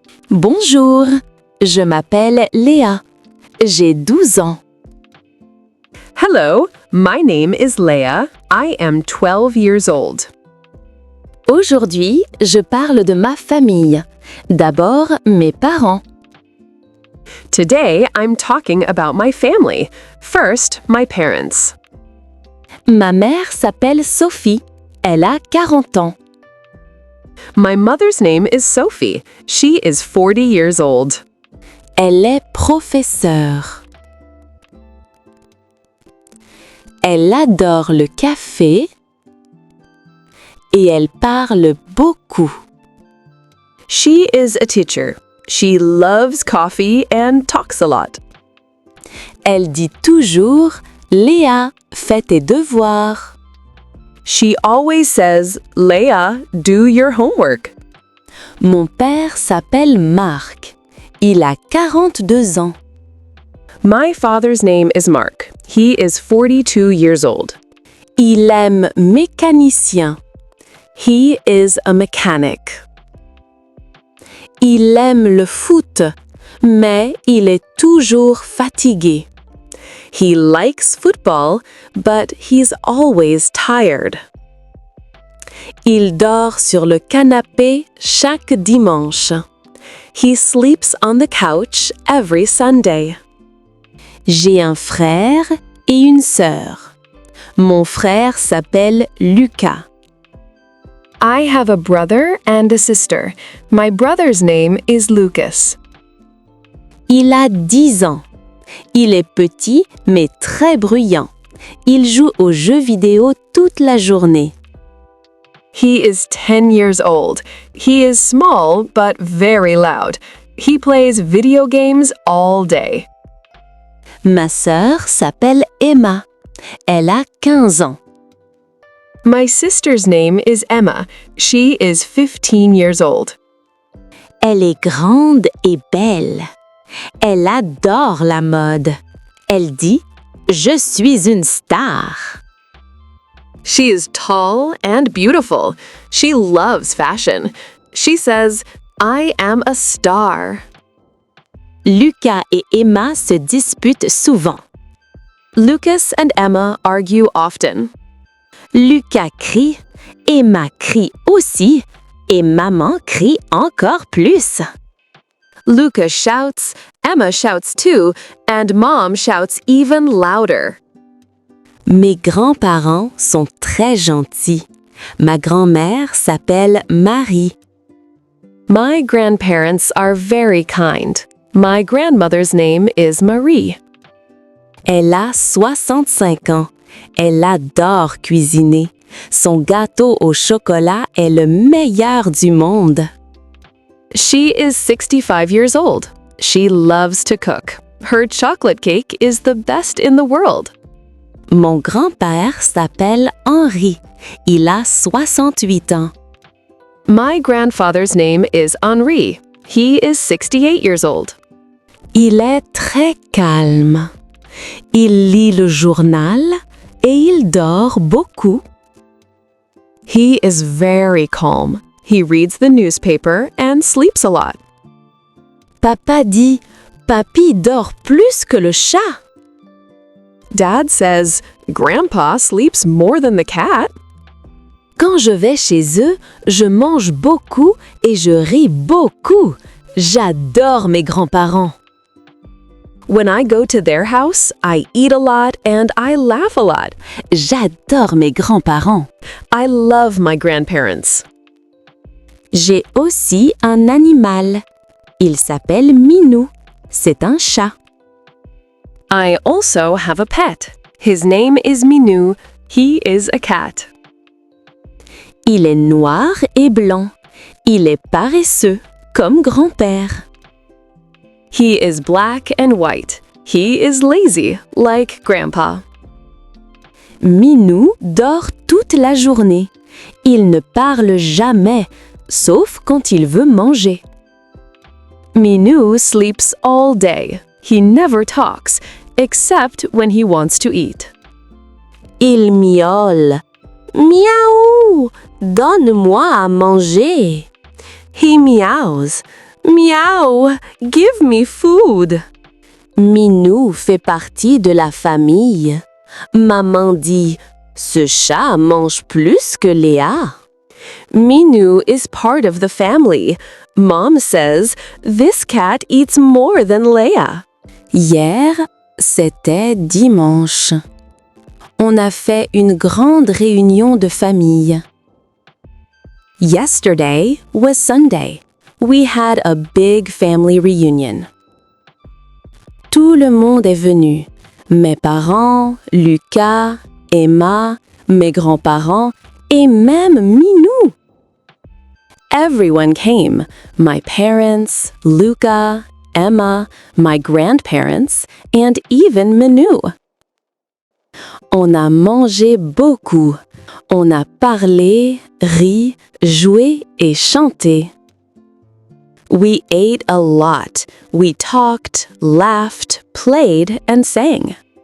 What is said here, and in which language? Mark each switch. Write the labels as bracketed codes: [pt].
[fr] Bonjour, je m'appelle Léa. J'ai 12 ans. [en] Hello, my name is Leah. I am 12 years old. [fr] Aujourd'hui, je parle de ma famille. D'abord, mes parents. [en] Today, I'm talking about my family. First, my parents. [fr] Ma mère s'appelle Sophie. Elle a 40 ans. [en] My mother's name is Sophie. She is 40 years old. [fr] Elle est professeure. Elle adore le café et elle parle beaucoup. [en] She is a teacher. She loves coffee and talks a lot. [fr] Elle dit toujours « Léa, fais tes devoirs ». [en] She always says, Leah, do your homework. [fr] Mon père s'appelle Marc. Il a 42 ans. [en] My father's name is Mark. He is 42 years old. [fr] Il aime mécanicien. [en] He is a mechanic. [fr] Il aime le foot, mais il est toujours fatigué. [en] He likes football, but he's always tired. [fr] Il dort sur le canapé chaque dimanche. [en] He sleeps on the couch every Sunday. [fr] J'ai un frère et une sœur. Mon frère s'appelle Lucas. [en] I have a brother and a sister. My brother's name is Lucas. [fr] Il a 10 ans. Il est petit mais très bruyant. Il joue aux jeux vidéo toute la journée. [en] He is 10 years old. He is small but very loud. He plays video games all day. [fr] Ma sœur s'appelle Emma. Elle a 15 ans. [en] My sister's name is Emma. She is 15 years old. [fr] Elle est grande et belle. Elle adore la mode. Elle dit « Je suis une star ». [en] She is tall and beautiful. She loves fashion. She says, I am a star. [fr] Lucas et Emma se disputent souvent. [en] Lucas and Emma argue often. [fr] Lucas crie, Emma crie aussi, et maman crie encore plus. [en] Lucas shouts, Emma shouts too, and mom shouts even louder. [fr] Mes grands-parents sont très gentils. Ma grand-mère s'appelle Marie. [en] My grandparents are very kind. My grandmother's name is Marie. [fr] Elle a 65 ans. Elle adore cuisiner. Son gâteau au chocolat est le meilleur du monde. [en] She is 65 years old. She loves to cook. Her chocolate cake is the best in the world. [fr] Mon grand-père s'appelle Henri. Il a 68 ans. [en] My grandfather's name is Henri. He is 68 years old. [fr] Il est très calme. Il lit le journal et il dort beaucoup. [en] He is very calm. He reads the newspaper and sleeps a lot. [fr] Papa dit « Papy dort plus que le chat ». [en] Dad says, Grandpa sleeps more than the cat. [fr] Quand je vais chez eux, je mange beaucoup et je ris beaucoup. J'adore mes grands-parents. [en] When I go to their house, I eat a lot and I laugh a lot. [fr] J'adore mes grands-parents. [en] I love my grandparents. [fr] J'ai aussi un animal. Il s'appelle Minou. C'est un chat. [en] I also have a pet. His name is Minou. He is a cat. [fr] Il est noir et blanc. Il est paresseux, comme grand-père. [en] He is black and white. He is lazy, like Grandpa. [fr] Minou dort toute la journée. Il ne parle jamais, sauf quand il veut manger. [en] Minou sleeps all day. He never talks, except when he wants to eat. [fr] Il miaule. Miaou! Donne-moi à manger. [en] He meows. Meow! Give me food. [fr] Minou fait partie de la famille. Maman dit « Ce chat mange plus que Léa ». [en] Minou is part of the family. Mom says, this cat eats more than Leia. [fr] Hier, c'était dimanche. On a fait une grande réunion de famille. [en] Yesterday was Sunday. We had a big family reunion. [fr] Tout le monde est venu. Mes parents, Lucas, Emma, mes grands-parents et même Minou. [en] Everyone came. My parents, Luca, Emma, my grandparents, and even Minou. [fr] On a mangé beaucoup. On a parlé, ri, joué et chanté. [en] We ate a lot. We talked, laughed, played, and sang.